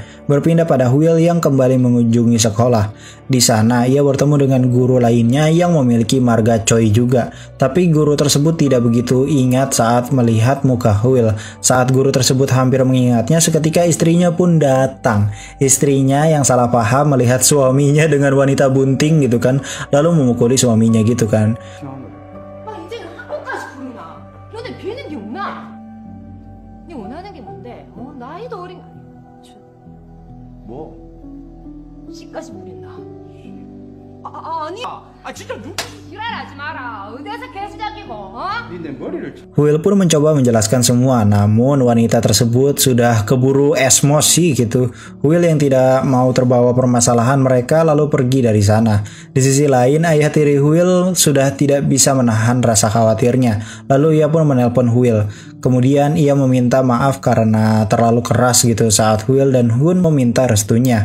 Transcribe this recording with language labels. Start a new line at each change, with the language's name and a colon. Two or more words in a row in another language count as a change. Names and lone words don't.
Indonesian: Berpindah pada Will yang kembali mengunjungi sekolah. Di sana ia bertemu dengan guru lainnya yang memiliki marga Choi juga. Tapi guru tersebut tidak begitu ingat saat melihat muka Will. Saat guru tersebut hampir mengingatnya, seketika istrinya pun datang. Istrinya yang salah paham melihat suaminya dengan wanita bunting gitu kan, lalu memukuli suaminya gitu kan.
Korean: 아, 이제는 학원까지 부르나? 너네 비는 게 없나? 네 원하는 게 뭔데? 나이도 어린 뭐? 씨까지 부린다. 아니. 진짜 지랄하지 마라. 어디서 개수작이고, 내 머리를
Indonesian: Will pun mencoba menjelaskan semua, namun wanita tersebut sudah keburu emosi gitu. Will yang tidak mau terbawa permasalahan mereka lalu pergi dari sana. Di sisi lain, ayah tiri Will sudah tidak bisa menahan rasa khawatirnya. Lalu ia pun menelpon Will. Kemudian ia meminta maaf karena terlalu keras gitu saat Will dan Hun meminta restunya.